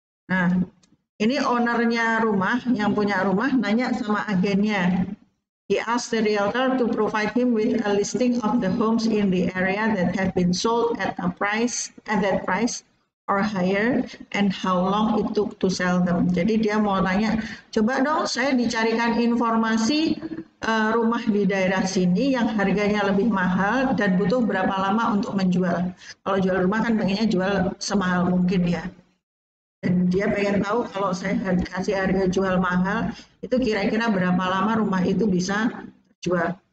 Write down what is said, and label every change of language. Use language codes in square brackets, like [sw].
[id] Nah, ini ownernya rumah, yang punya rumah nanya sama agennya. [en] He asked the realtor to provide him with a listing of the homes in the area that have been sold at that price or higher, and how long it took to sell them. [id] Jadi dia mau tanya, coba dong saya dicarikan informasi rumah di daerah sini yang harganya lebih mahal dan butuh berapa lama untuk menjual. Kalau jual rumah kan pengennya jual semahal mungkin ya. Dan dia pengen tahu kalau saya kasih harga jual mahal, itu kira-kira berapa lama rumah itu bisa jual.